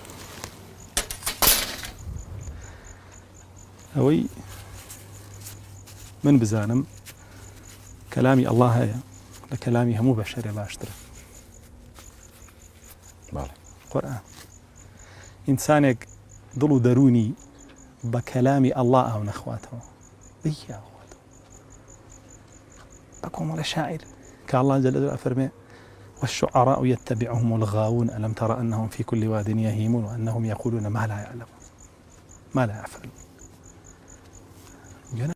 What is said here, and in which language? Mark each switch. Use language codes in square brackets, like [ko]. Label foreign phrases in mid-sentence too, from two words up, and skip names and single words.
[ckb] ئەوەی من بزانم کەلامی ئەڵڵا هەیە لە کەلامی هەموو بەشەرێ باشترە قورئان ئینسانێک دڵ و دەرونی بە کەلامی ئەڵڵا ئاو نەخواتەوە بەیاخواتەوە بە کۆمەڵە شاعیر کە ئەڵڵا جەل جەلالوهو ئەفەرمێ [ar] والشعراء يتبعهم الغاوون ألم تر أنهم في كل واد يهيمون وأنهم يقولون ما لا يعلمون ما لا يفعلون